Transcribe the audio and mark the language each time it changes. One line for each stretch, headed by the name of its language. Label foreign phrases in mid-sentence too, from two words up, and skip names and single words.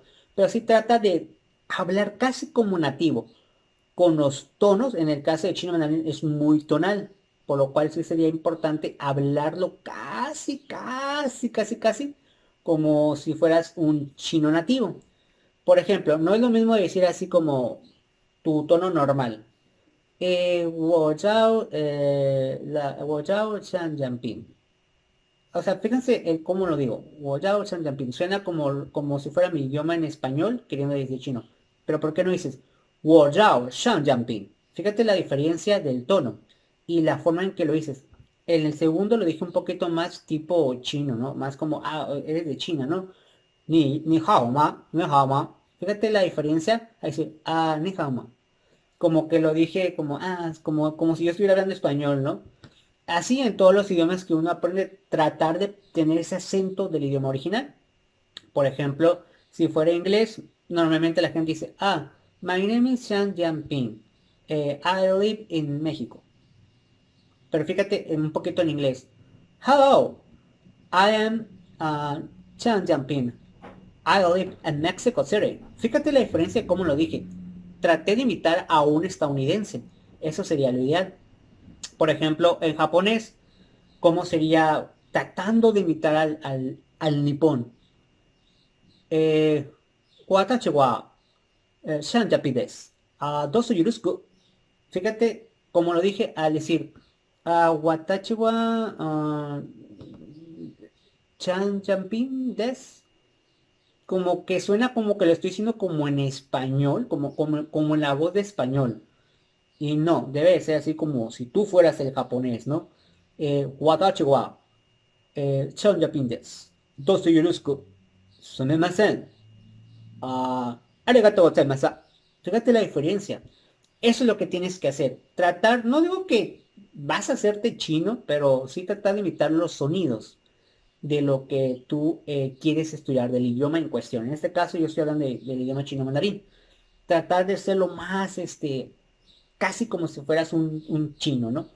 Spanish: Pero sí trata de hablar casi como nativo, con los tonos. En el caso de chino mandarín es muy tonal, por lo cual sí sería importante hablarlo casi como si fueras un chino nativo. Por ejemplo, no es lo mismo decir así como tu tono normal.
Chinese: 我叫Xiang Jianping.
Spanish: O sea, fíjense cómo lo digo.
Chinese: 我叫Xiang Jianping.
Spanish: Suena como si fuera mi idioma en español, queriendo decir chino. Pero ¿por qué no dices
Chinese: 我叫Xiang Jianping?
Spanish: Fíjate la diferencia del tono y la forma en que lo dices. En el segundo lo dije un poquito más tipo chino, ¿no? Más como, eres de China, ¿no?
Chinese: 你好吗，你好吗.
Spanish: Fíjate la diferencia. Ahí dice,
Chinese: 你好吗.
Spanish: Como que lo dije como si yo estuviera hablando español, ¿no? Así en todos los idiomas que uno aprende, tratar de tener ese acento del idioma original. Por ejemplo, si fuera inglés, normalmente la gente dice,
English: my name is Xiang Jianping. I live in México.
Spanish: Pero fíjate un poquito en inglés.
English: Hello, I am Xiang Jianping. I live in Mexico City.
Spanish: Fíjate la diferencia de cómo lo dije. Traté de imitar a un estadounidense. Eso sería lo ideal. Por ejemplo, en japonés, ¿cómo sería tratando de imitar al nipón?
Japanese: え、私はシャンジャピです. どうぞよろしく.
Spanish: Fíjate, como lo dije al decir
Japanese: 私はシャンジャピです.
Spanish: Como que suena como que lo estoy diciendo como en español, como en la voz de español. Y no, debe ser así como si tú fueras el japonés, ¿no?
Japanese: 私はシャンジャピです. どうぞよろしく. すみません. ありがとうございます.
Spanish: Fíjate la diferencia. Eso es lo que tienes que hacer. Tratar, no digo que vas a hacerte chino, pero sí tratar de imitar los sonidos de lo que tú quieres estudiar, del idioma en cuestión. En este caso yo estoy hablando del idioma chino mandarín. Tratar de ser lo más, casi como si fueras un chino, ¿no?